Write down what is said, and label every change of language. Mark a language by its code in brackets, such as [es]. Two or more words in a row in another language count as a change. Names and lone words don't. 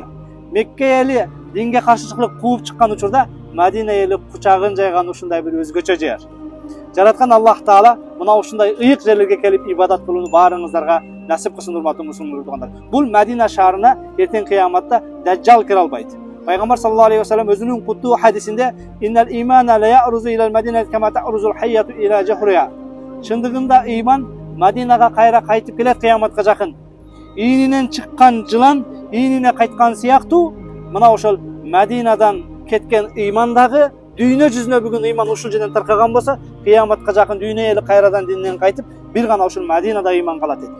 [ky] Мекке эли динге каршычылык кууп чыккан учурда, Мадина эли кучагын жайган ушундай бир өзгөчө жер. Жараткан Аллах Таала мына ушундай ыйык жерлерге келип ибадат кылууну баарыңыздарга насип кылсын, урматтуу мусулмандар. Бул Мадина шаарына эртең кыяматта Дажжал кире албайт. Пайгамбар [ar] صلى الله عليه وسلم [ky] өзүнүн куттуу хадисинде [ar] «إن الإيمان ليأرز إلى المدينة كما تأرز الحية إلى جحرها». [ky] Чындыгында ыйман Мадинага кайра кайтып келет кыяматка жакын. Ийининен чыккан жылан ийинине кайткан сыяктуу, мына ошол Мадинадан кеткен ыйман дагы дүйнө жүзүнө бүгүн ыйман ушул жерден таркаган болсо, кыяматка жакын дүйнө эли кайрадан дининен кайтып, бир гана ушул Мадинада ыйман калат эт.